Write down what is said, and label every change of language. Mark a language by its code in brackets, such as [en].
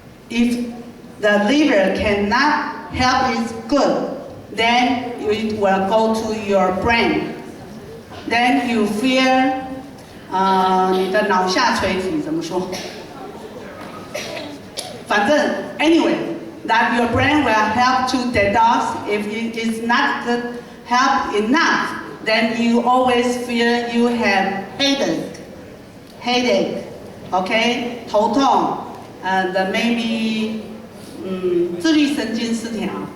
[en] If the liver cannot help it good, then it will go to your brain. Then you feel [zh] 你的脑下垂体怎么说？反正 [en] anyway, that your brain will help to detox. If it is not good, help enough, then you always feel you have headache, okay, [zh] 头痛, [en] and maybe [zh] 自律神经失调.